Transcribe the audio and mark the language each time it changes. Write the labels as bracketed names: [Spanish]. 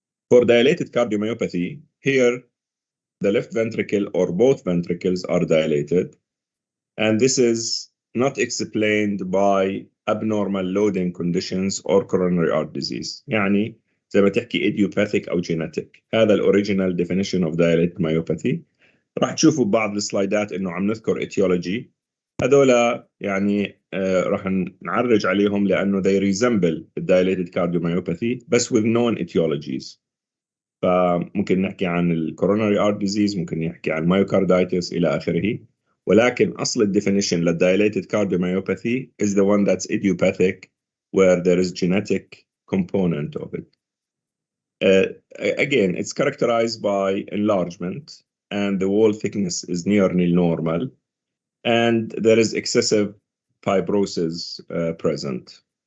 [English] For dilated cardiomyopathy, here the left ventricle or both ventricles are dilated, and this is not explained by abnormal loading conditions or coronary heart disease. [Arabic] يعني زي ما تحكي idiopathic أو genetic. [English] هذا الأوريجينال definition of dilated myopathy. [Arabic] راح تشوفوا ببعض السلايدات إنه عم نذكر etiology. هذولا يعني راح نعرج عليهم لأنه [English] they resemble dilated cardiomyopathy بس with known etiologies. [Arabic] فممكن نحكي عن ال coronary heart disease، ممكن نحكي عن myocarditis إلى آخره. ولكن أصل الديفينيشن [English] للdilated cardiomyopathy is the one that's idiopathic, where there is genetic component of it. Again, it's characterized by enlargement, and the wall thickness is nearly normal, and there is excessive fibrosis present.